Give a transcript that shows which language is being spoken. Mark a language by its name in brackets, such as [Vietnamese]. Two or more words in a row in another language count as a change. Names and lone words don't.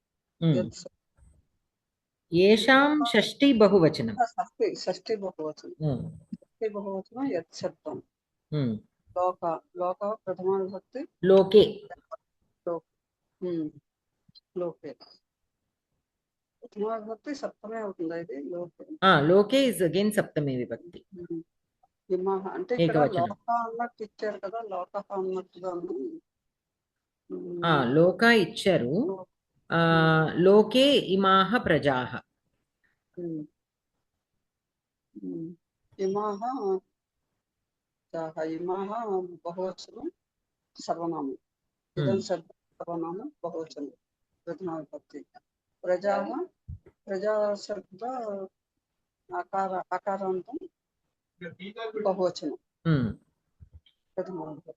[Telugu] యేషాం షష్ఠి బహువచనం. షష్ఠి బహువచనం. షష్ఠి బహువచనం యత్ శబ్దం. లోక లోక ప్రథమ విభక్తి Loke. లోకే ప్రథమ విభక్తి సప్తమే అవుతుంది. ఇది లోకే. [English] Loke is again [Sanskrit] Saptami Vibhakti. [Telugu] ఇమః అంటే ఇక్కడ లోక అన్నట్టు ఇచ్చారు కదా, లోక అన్నట్టుగా Loka ఇచ్చారు. [Sanskrit] लोके इमाः प्रजाः. [Telugu] ఇమః ఇమః బహువచనం సర్వనామం. ఇదం సర్వనామం బహువచనం ప్రథమ విభక్తి. ప్రజాః ప్రజా శబ్ద ఆకారాంతం బహువచనం ప్రథమ విభక్తి.